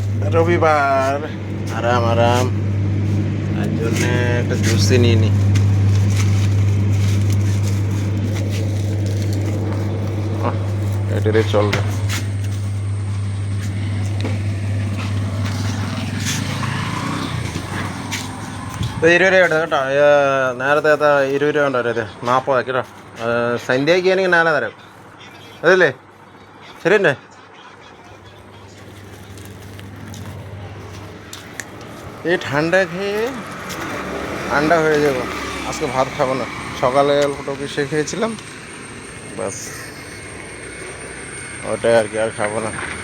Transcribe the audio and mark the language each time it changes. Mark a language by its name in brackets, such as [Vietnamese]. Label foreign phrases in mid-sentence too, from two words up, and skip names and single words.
[Bangla] রবিবার আরাম আরাম, তার জন্য একটা জুসি নিয়ে নি। এটারে চলবে। [Malayalam] ഇരുപത് രൂപ കേട്ടോ. നേരത്തെ എത്താ 20 രൂപ ഉണ്ടോ ഇത് 40 കേട്ടോ. സന്ധ്യയ്ക്ക് എനിക്ക് നാളെ തരാം, അതല്ലേ? ശരിയല്ലേ? [Bangla] এই ঠান্ডা খেয়ে ঠান্ডা হয়ে যাব, আজকে ভাত খাবো না। সকালে অল্প টুকু সে খেয়েছিলাম, বাস ওটাই আর কি, আর খাবো না।